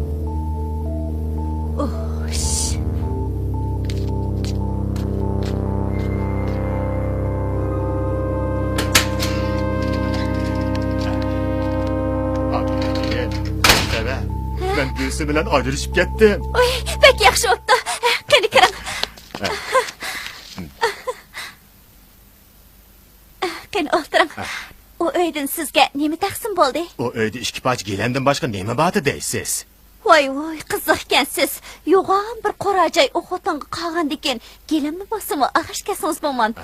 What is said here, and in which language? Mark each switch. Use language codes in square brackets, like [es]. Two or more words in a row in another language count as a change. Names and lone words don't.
[tr] Ben Gülsüm bilen ayrılışıp gittim. Oy, pek yaxşı oldu. [uz] Qani kiring. Qani o'tiring. O uydan sizga nima taqsim bo'ldi? O uyda ikki poch gilamdan boshqa nima bor deysiz? Voy, qiziq ekansiz. Yo'g'on bir qorajoy o'xotonga qolgandikan, gilamni bosimi ag'ashkasingiz bo'lmadi.